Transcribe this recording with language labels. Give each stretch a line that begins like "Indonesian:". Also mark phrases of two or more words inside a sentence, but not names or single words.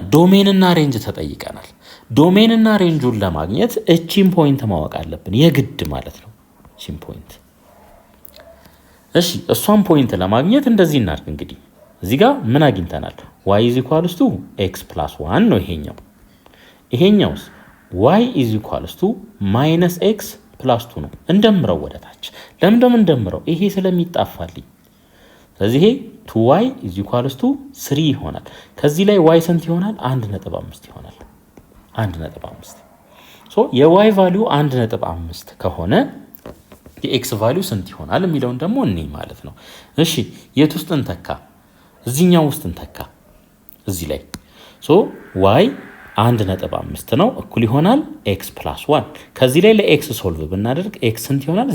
Amharic: ዶሜን እና ሬንጅ ተጠይቀናል። ዶሜን እና ሬንጁን ለማግኘት እቺን ፖይንት ማወቅ አለብን የግድ ማለት ነው። እቺን ፖይንት እሺ፣ እሷን ፖይንት ለማግኘት እንደዚህ እናድርግ። እንግዲህ እዚህ ጋር ምን አግኝተናል?
English: y is equals to x plus 1
Amharic: ነው ይሄኛው። ይሄኛውስ
English: y is equals to -x plus 2
Amharic: ነው። እንደምረው ወደ ታች። ለምን ደም እንደምረው? ይሄ ስለሚጣፋልኝ። ስለዚህ ይሄ
English: 2y is equals to 3
Amharic: ይሆናል። ከዚህ ላይ y ስንት ይሆናል? 1.5 ይሆናል። 1.5 የy ቫልዩ 1.5 ከሆነ የx ቫልዩ ስንት ይሆናል የሚለውን ደግሞ እኔ ማለት ነው። እሺ የት ውስጥ እንተካ? እዚህኛው ውስጥ እንተካ። እዚህ ላይ y 1.5 ነው እኩል ይሆናል
English: x plus 1።
Amharic: ከዚህ ላይ ለx ሶልቭ ብናደርግ x ስንት ይሆናል?